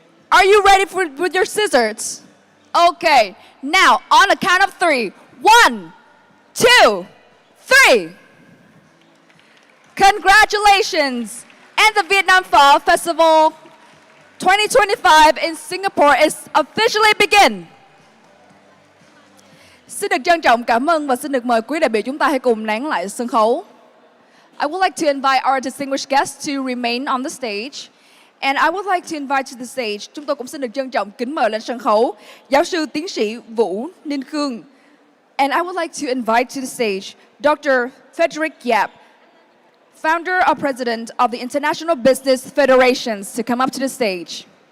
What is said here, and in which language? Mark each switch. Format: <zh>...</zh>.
<en>Are you ready with your scissors? Okay, now on a count of 3. 1, 2, 3. Congratulations! And the Vietnam Phở Festival 2025 in Singapore is officially begin.</en> <vi>Xin được trân trọng cảm ơn và xin được mời quý đại biểu chúng ta hãy cùng nán lại sân khấu.</vi> <en>I would like to invite our distinguished guests to remain on the stage. And I would like to invite to the stage,</en> <vi>chúng tôi cũng xin được trân trọng kính mời lên sân khấu giáo sư tiến sĩ Vũ Ninh Khương.</vi> <en>And I would like to invite to the stage Dr. Frederick Yap, Founder or President of the International Business Federations, to come up to the stage.</en>